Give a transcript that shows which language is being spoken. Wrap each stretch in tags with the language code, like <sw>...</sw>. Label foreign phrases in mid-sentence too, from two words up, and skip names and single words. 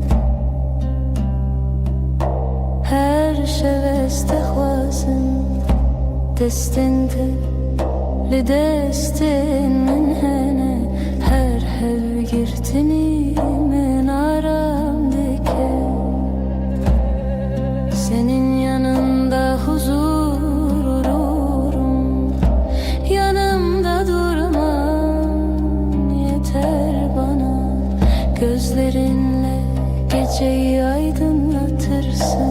<ku>her şevest dixwazim destên te li destên min hene. Her hevgirtinî min aram dike,</ku> <tr>senin yanında huzur olurum. Yanımda durman yeter bana, gözlerinle geceyi aydınlatırsın.</tr>